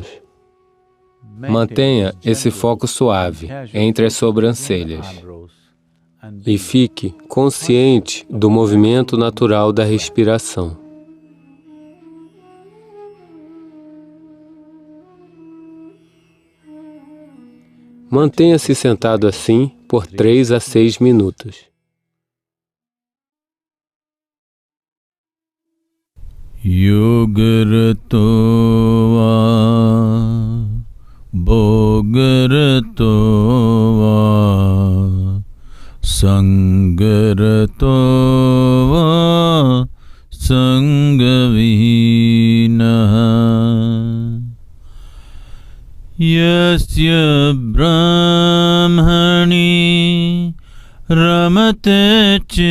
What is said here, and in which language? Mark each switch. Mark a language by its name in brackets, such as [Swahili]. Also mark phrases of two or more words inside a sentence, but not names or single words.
[Portuguese] Mantenha esse foco suave entre as sobrancelhas e fique consciente do movimento natural da respiração. Mantenha-se sentado assim por 3 a 6 minutos. [Sanskrit] योगरतो वा भोगरतो वा सङ्गरतो वा सङ्गविहीनः यस्य ब्रह्मणि रमते